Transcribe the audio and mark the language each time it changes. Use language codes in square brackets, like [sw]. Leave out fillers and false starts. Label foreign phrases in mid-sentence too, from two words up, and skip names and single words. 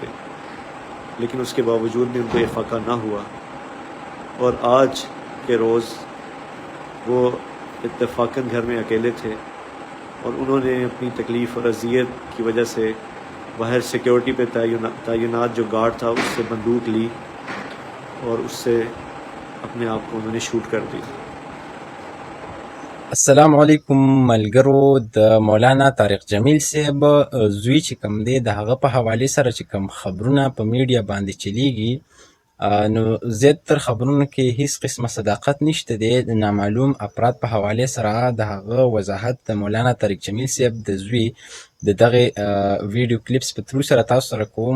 [ur] لیکن اس کے باوجود بھی ان کو افاقہ نہ ہوا اور آج کے روز وہ اتفاقاً گھر میں اکیلے تھے اور انہوں نے اپنی تکلیف اور اذیت کی وجہ سے باہر سیکیورٹی پہ تعینات جو گارڈ تھا اس سے بندوق لی اور اس سے اپنے آپ کو انہوں نے شوٹ کر دیا. [ar] السلام علیکم ملګرو. [ps] د مولانا طارق جمیل صاحب زوی چې کوم دی د هغه په حوالې سره چې کوم خبرونه په میډیا باندې چلیږي، نو زیاتره خبرونو کې هیڅ قسمه صداقت نشته دی. د نامعلوم افراد په حوالې سره د هغه وضاحت د مولانا طارق جمیل صاحب د زوی د دغه ویډیو کلیپس په ترو سره تاسو سره کوم.